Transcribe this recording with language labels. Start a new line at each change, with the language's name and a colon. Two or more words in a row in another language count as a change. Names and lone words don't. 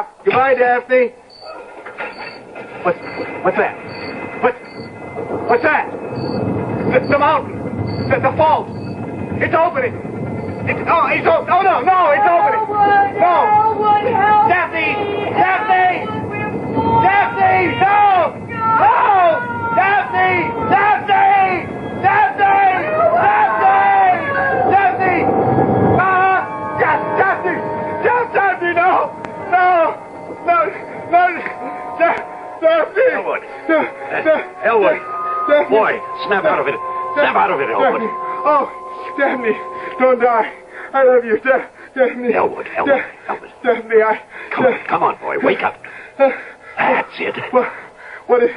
English: Goodbye, Daphne. What's that? What's that? The mountain. The fault. It's opening. It's opening. Oh, no, it's opening. Elwood, No. Elwood, help Daphne! me. Daphne! Daphne! No! No! Daphne! Daphne! Daphne! Daphne! Daphne! Daphne! Daphne! No! Daphne! Elwood. Elwood. Boy, snap out of it. Snap out of it, Elwood. Oh, Daphne, don't die. I love you, Daphne. Elwood. Daphne, Come on, boy. Wake up. That's it. What is...